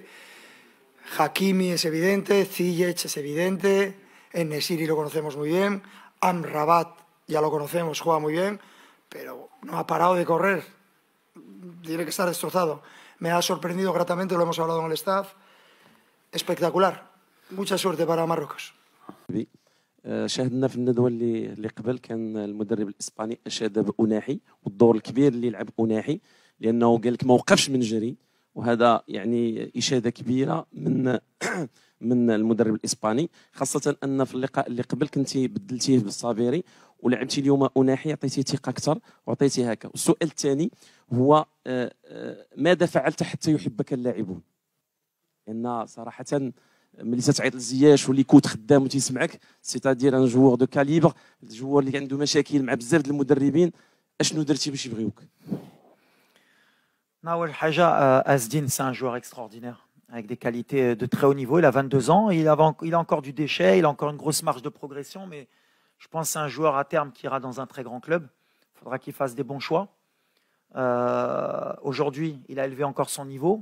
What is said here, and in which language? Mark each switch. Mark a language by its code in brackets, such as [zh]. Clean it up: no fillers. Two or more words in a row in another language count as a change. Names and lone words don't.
[es] Hakimi es evidente, Ziyech es evidente, En-Nesyri lo conocemos muy bien, Amrabat ya lo conocemos, juega muy bien, pero no ha parado de correr. Tiene que estar destrozado. Me ha sorprendido gratamente, lo hemos hablado con el staff. Espectacular. Mucha suerte para Marruecos. [ar] شاهدنا في الندوه اللي قبل كان المدرب الاسباني اشاد بأناحي والدور الكبير اللي لعب أناحي، لانه قال لك ما وقفش من جري، وهذا يعني اشاده كبيره من من المدرب الاسباني، خاصه ان في اللقاء اللي قبل كنتي بدلتيه بالصابيري ولعبتي اليوم أناحي، عطيتيه ثقه اكثر وعطيتيه هكا. والسؤال الثاني هو ماذا فعلت حتى يحبك اللاعبون؟ لان صراحه ملي تتعيط لزياش واللي كوت خدام وتيسمعك، [fr] c'est-à-dire un joueur de calibre, [ar] الجوار اللي عنده مشاكل مع بزاف د المدربين، اشنو درتي باش يبغيوك؟ أول حاجة [fr] Azdin, c'est un joueur extraordinaire, avec des qualités de très haut niveau. Il a 22 ans, il a encore du déchet, il a encore une grosse marge de progression, mais je pense que c'est un joueur à terme qui ira dans un très grand club. Il faudra qu'il fasse des bons choix. Aujourd'hui, il a élevé encore son niveau.